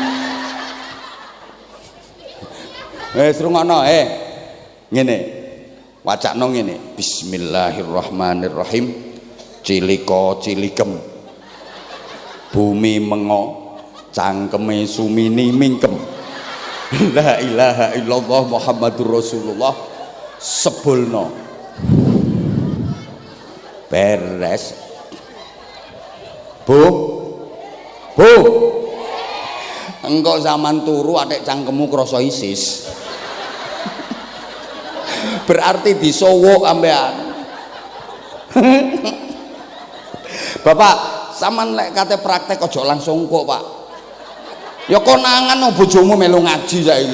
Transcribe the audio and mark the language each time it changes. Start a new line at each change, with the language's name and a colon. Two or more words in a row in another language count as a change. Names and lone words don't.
Javanese: Srungokno ngene. Wacana ngene.
Arabic: بسم الله الرحمن الرحيم.
Javanese: Cilika cilikem. Bumi mengo, cangkeme Sumini mingkem.
Arabic: لا إله إلا الله محمد رسول الله.
Javanese: Sebulno. Beres. Bu, engkau zaman turu adek cangkemmu krasa isis. Berarti disowok ambean. Bapak, sampean lek kate praktek aja langsung kok, Pak. Ya konangan no bojomu melu ngaji saiki.